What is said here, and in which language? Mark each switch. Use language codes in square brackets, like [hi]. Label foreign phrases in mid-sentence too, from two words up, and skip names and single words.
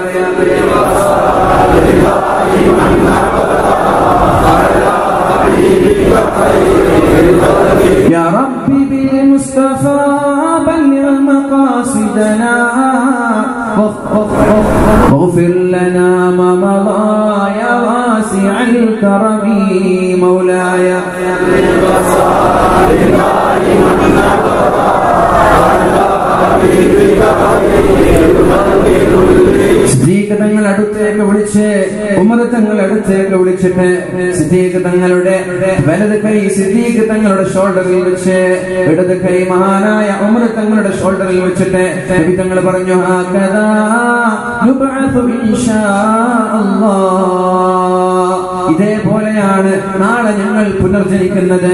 [ar] يا ربي بالمصطفى بلغ مقاصدنا واغفر لنا ما مضى يا واسع الكرم مولاي [ml] സിദ്ദീഖ് തങ്ങൾ അടുത്തേക്ക് വിളിച്ച് ഉമർ തങ്ങൾ അടുത്തേക്ക് വിളിച്ചിട്ട് സിദ്ദീഖ് തങ്ങളുടെ വലത് കൈ സിദ്ദീഖ് തങ്ങളുടെ ഷോൾഡറിൽ വെച്ച് ഇടത് കൈ മഹാനായ ഉമർ തങ്ങളുടെ ഷോൾഡറിൽ വെച്ചിട്ട് നബി തങ്ങൾ പറഞ്ഞു, [ar] هكذا يبعث إن شاء الله, [ml] ഇതേപോലെയാണ് നാളെ ഞങ്ങൾ പുനർജനിക്കുന്നത്.